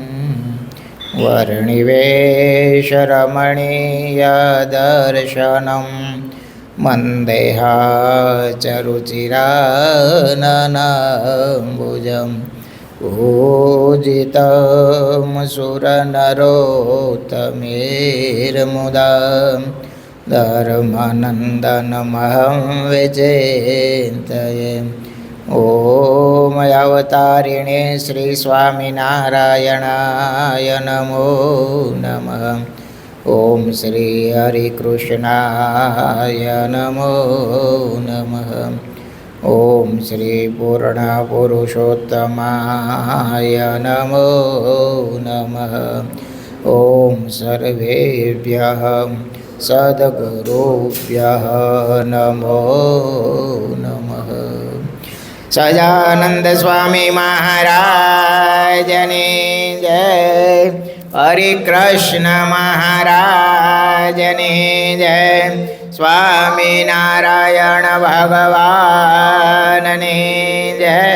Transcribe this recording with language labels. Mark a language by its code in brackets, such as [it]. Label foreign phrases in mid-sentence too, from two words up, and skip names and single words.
[sa] વર્ણિવેશરમણીયદર્શનં મંદેહાચરુચિરાનનાંબુજં પૂજિतं સુરનરોત્તમેર્મુદા ધર્માનन्दनमहं विचिन्तये. ॐ अवतारिणे श्री स्वामिनारायणाय नमो नमः. ॐ श्री हरिकृष्णाय नमो नमः. ॐ श्री पूर्णपुरुषोत्तमाय नमो नमः. ॐ सर्वेभ्यः सद्गुरुभ्यः नमो नमः. [gu] સહજાનંદ સ્વામી મહારાજની જય. હરિકૃષ્ણ મહારાજની જય. સ્વામિનારાયણ ભગવાનની જય.